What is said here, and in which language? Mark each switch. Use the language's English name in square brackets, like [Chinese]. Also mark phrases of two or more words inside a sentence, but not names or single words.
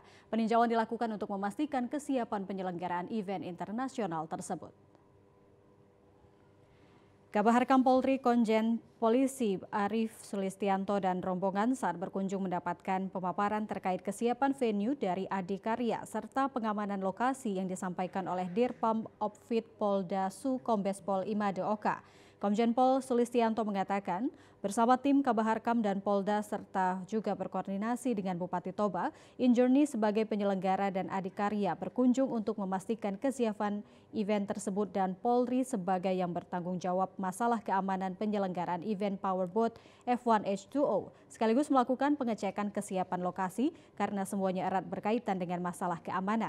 [Indonesian] Peninjauan dilakukan untuk memastikan kesiapan penyelenggaraan event internasional tersebut. Kabaharkam Polri Komjen Polisi Arief Sulistianto dan rombongan saat berkunjung mendapatkan pemaparan terkait kesiapan venue dari Adikarya serta pengamanan lokasi yang disampaikan oleh Dirpam Opfit Polda Su Kombes Pol Imade Oka. Komjen Pol Sulistianto mengatakan bersama tim Kabaharkam dan Polda serta juga berkoordinasi dengan Bupati Toba, Injourney sebagai penyelenggara dan Adikarya berkunjung untuk memastikan kesiapan event tersebut dan Polri sebagai yang bertanggung jawab masalah keamanan penyelenggaraan event Powerboat F1 H2O, sekaligus melakukan pengecekan kesiapan lokasi karena semuanya erat berkaitan dengan masalah keamanan.